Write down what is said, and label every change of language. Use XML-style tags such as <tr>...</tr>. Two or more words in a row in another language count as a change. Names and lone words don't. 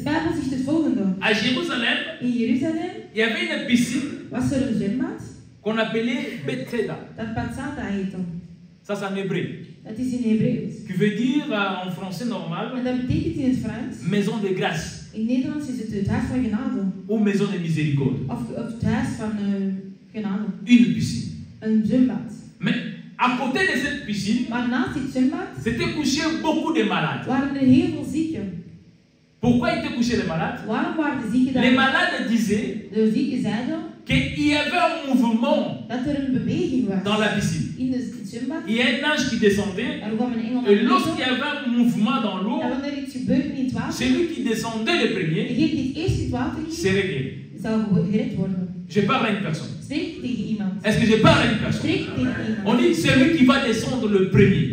<fr>À Jérusalem, il y avait une piscine qu'on appelait Bethesda. Ça, c'est en hébreu. Qui veut dire en français normal maison de grâce.</fr> <nl>In Nederlands is het het huis van genade.</nl> <fr>Ou maison de miséricorde.</fr> <nl>Of het huis van genade.</nl> <fr>Une piscine.</fr> <nl>Een zwembad.</nl> <fr>Mais à côté de cette piscine,</fr> <nl>maar naast dit zwembad,</nl> <fr>s'étaient couchés beaucoup de malades.</fr> <nl>Waren er heel veel zieken.</nl> <fr>Pourquoi étaient couchés les malades?</fr> <nl>Waarom waren de zieken daar?</nl> <fr>Les malades disaient</fr> <nl>de zieken zeiden</nl> <fr>qu'il y avait un mouvement</fr> <nl>dat er een beweging was</nl> <fr>dans la piscine.</fr> <nl>In het zwembad.</nl> <fr>Il y a un ange qui descendait. Et lorsqu'il y avait un mouvement dans l'eau, celui qui descendait le premier serait guéri. Je parle à une personne. Est-ce que je parle à une personne? On dit celui qui va descendre le premier.</fr>